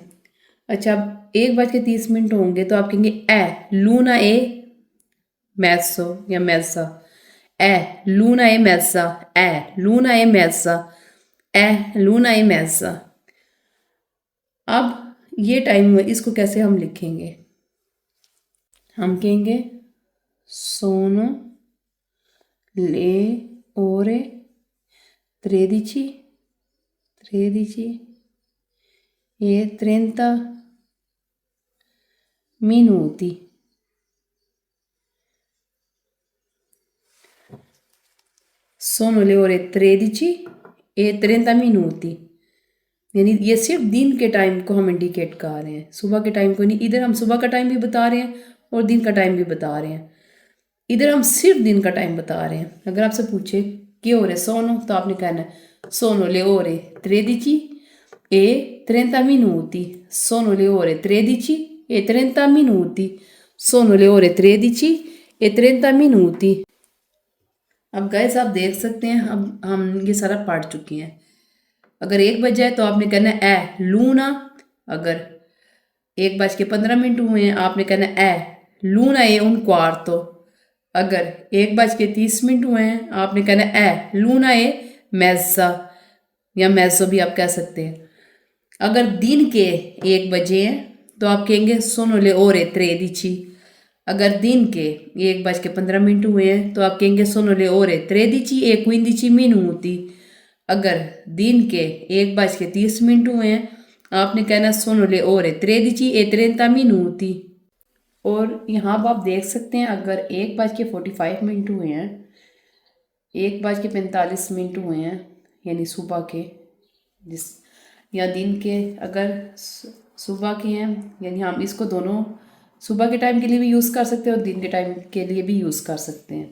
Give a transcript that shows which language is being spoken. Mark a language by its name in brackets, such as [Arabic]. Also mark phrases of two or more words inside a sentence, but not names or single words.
[Hindi] अच्छा, अब 1:30 होंगे तो आप कहेंगे [Italian] e l'una e mezzo o mezza, e l'una e mezza, e l'una e mezza, e l'una e mezza. [Hindi] अब ये टाइम हुआ, इसको कैसे हम लिखेंगे? हम कहेंगे [Italian] sono le ore 13 e 30 minuti. Sono le ore 13 e 30 minuti. [Hindi] यानी ये सिर्फ दिन के टाइम को हम इंडिकेट कर रहे हैं, सुबह के टाइम को नहीं। इधर हम सुबह का टाइम भी बता रहे हैं और दिन का टाइम भी बता रहे हैं। इधर हम सिर्फ दिन का टाइम बता रहे हैं। अगर आपसे पूछे [Italian] che ore sono, [Hindi] तो आपने कहना है [Italian] sono le ore 13 e 30 minuti. Sono le ore 13 e 30 minuti. Sono le ore 13 e 30 minuti. [Hindi] अब गाइस आप देख सकते हैं, अब हम ये सारा पढ़ चुके हैं। अगर 1 बज जाए तो आपने कहना है [Italian] e l'una. [Hindi] अगर 1:15 हुए हैं आपने कहना है [Italian] e l'una e un quarto. [Hindi] अगर 1:30 हुए हैं आपने कहना है [Italian] e l'una e mezza [Hindi] या mezzo भी आप कह सकते हैं। अगर दिन के 1 बजे हैं तो आप कहेंगे [Italian] sono le ore 13. [Hindi] अगर दिन के 1:15 हुए हैं तो आप कहेंगे [Italian] sono le ore 13 e 15 minuti. [Hindi] अगर दिन के 1:30 हुए हैं आपने कहना [Italian] sono le ore 13 e 30 minuti. [Hindi] और यहाँ आप देख सकते हैं अगर 1:45 हुए हैं, 1:45 हुए हैं यानी सुबह के, जिस या दिन के अगर सुबह के हैं, यानी हम इसको दोनों सुबह के टाइम के लिए भी यूज़ कर सकते हैं और दिन के टाइम के लिए भी यूज़ कर सकते हैं।